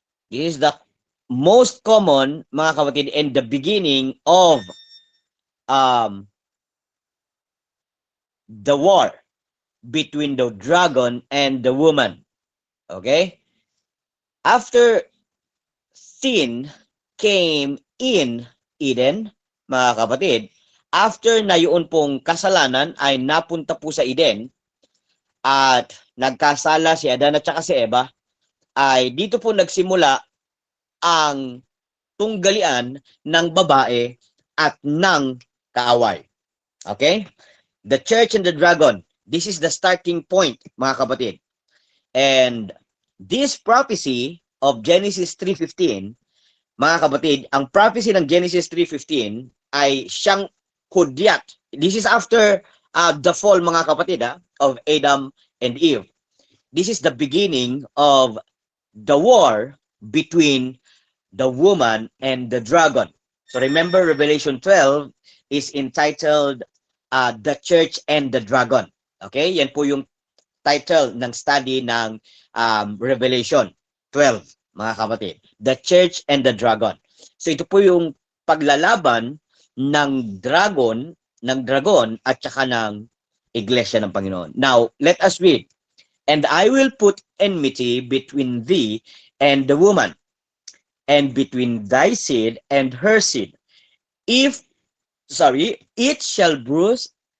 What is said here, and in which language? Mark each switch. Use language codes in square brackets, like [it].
[en] This is the most common, [tl] mga kapatid, [en] and the beginning of the war between the dragon and the woman. Okay? After sin came in Eden, [tl] mga kapatid, after na yun pong kasalanan ay napunta po sa Eden at nagkasala si Adan at saka si Eva, ay dito po nagsimula ang tunggalian ng babae at ng kaaway. [en] Okay? The church and the dragon. This is the starting point, [tl] mga kapatid. [en] And this prophecy of Genesis 3:15, [tl] mga kapatid, ang prophecy ng Genesis 3:15 ay siyang hudyat. [en] This is after the fall, [tl] mga kapatid, [en] of Adam and Eve. This is the beginning of the war between the woman and the dragon. So remember, Revelation 12 is entitled The Church and the Dragon. Okay? [tl] Yan po yung title ng study ng Revelation 12, mga kapatid. [en] The Church and the Dragon. [tl] So ito po yung paglalaban ng dragon at saka ng Iglesia ng Panginoon. [en] Now, let us read. And I will put enmity between thee and the woman, and between thy seed and her seed. It shall bruise